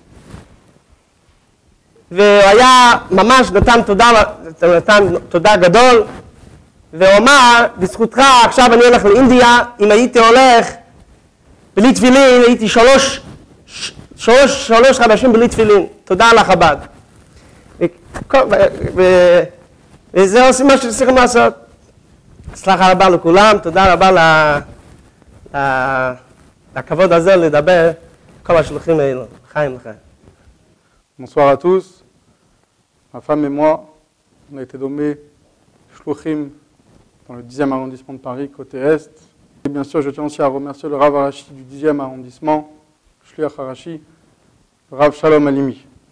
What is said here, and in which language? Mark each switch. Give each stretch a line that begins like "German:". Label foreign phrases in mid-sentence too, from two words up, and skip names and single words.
Hebrew: והוא היה ממש נתן תודה גדול, והוא אמר, בזכותך עכשיו אני הולך לאינדיה, אם הייתי הולך בלי תפילין, הייתי שלוש חודשים בלי תפילין, תודה על החב"ד. וזה עושים מה שצריכים לעשות. הצלחה רבה לכולם, תודה רבה לכבוד הזה לדבר כל השלוחים האלו. חיים לכם.
French: Bonsoir à tous. Ma femme et moi, on a été nommés shluchim dans le 10e arrondissement de Paris, côté Est. Et bien sûr, je tiens aussi à remercier le
Hebrew: הרב הראשי
French: du 10e arrondissement,
Hebrew: שליח הראשי,
French: le Rav Shalom Halimi.